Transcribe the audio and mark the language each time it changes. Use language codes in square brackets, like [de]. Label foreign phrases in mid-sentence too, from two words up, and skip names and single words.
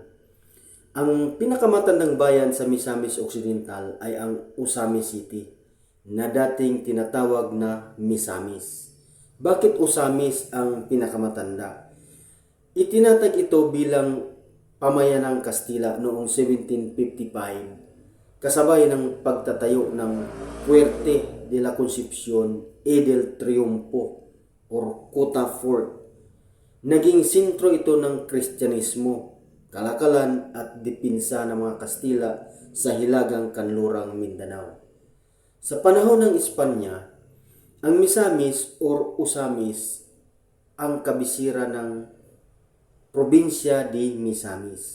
[tl] Ang pinakamatandang bayan sa Misamis Occidental ay ang Usamis City, na dating tinatawag na Misamis. Bakit Usamis ang pinakamatanda? Itinatag ito bilang pamayanang Kastila noong 1755, kasabay ng pagtatayo ng Puerte de la Concepcion y del Triunfo or Kuta Fort. Naging sentro ito ng Kristyanismo, kalakalan at depensa ng mga Kastila sa hilagang kanlurang Mindanao. Sa panahon ng Espanya, ang Misamis or Usamis ang kabisira ng probinsya di Misamis.